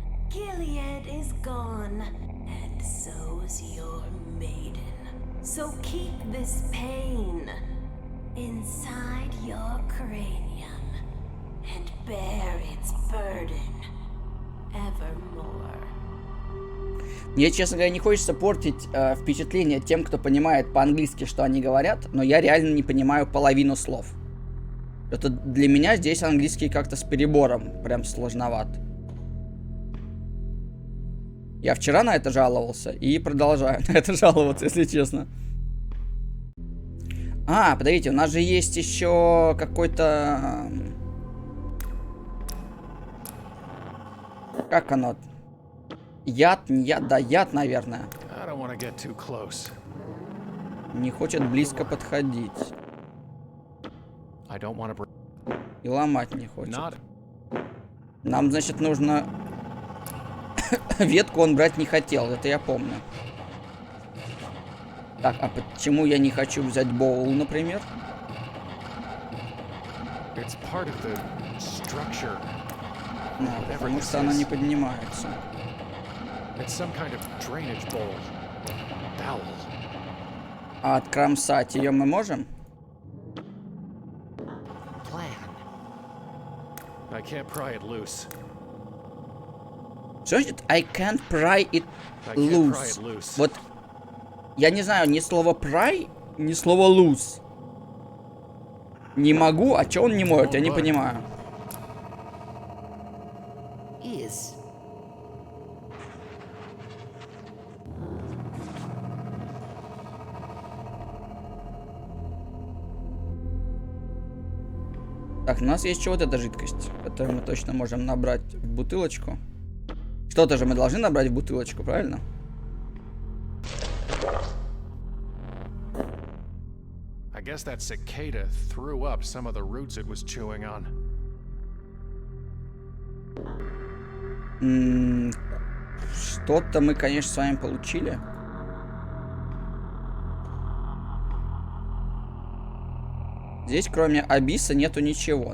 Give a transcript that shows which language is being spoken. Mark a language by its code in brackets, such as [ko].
[en] Gilead is gone, and so's your maiden. So keep this pain inside your cranium and bear its burden evermore. [ru] Мне, честно говоря, не хочется портить впечатление тем, кто понимает по-английски, что они говорят, но я реально не понимаю половину слов. Это для меня здесь английский как-то с перебором, прям сложноват. Я вчера на это жаловался и продолжаю на это жаловаться, если честно. А, подождите, у нас же есть еще какой-то... Как оно? Яд, не яд, да, яд, наверное. [en] I don't want to get too close. [ru] Не хочет близко подходить. [en] I don't want to [ru] И ломать не хочет. [en] Not [ru] Нам, значит, нужно Ветку он брать не хотел, это я помню. Так, а почему я не хочу взять боул, например? [en] It's part of the structure. [ru] Потому что она не поднимается. [en] It's some kind of drainage bowl. Bowel. [ru] А откромсать ее мы можем? [en] I can't pry it loose. [ru] Что значит [en] I can't pry it I can't pry loose? it loose. [ru] Вот я не знаю ни слова pry, ни слова loose. Не могу, а что он не может, я не понимаю. [en] Is. [ru] Так, у нас есть еще вот эта жидкость, которую мы точно можем набрать в бутылочку. Что-то же мы должны набрать в бутылочку, правильно? [en] I guess that cicada threw up some of the roots it was chewing on. [ru] Что-то мы, конечно, с вами получили. Здесь, кроме Абиса, нету ничего.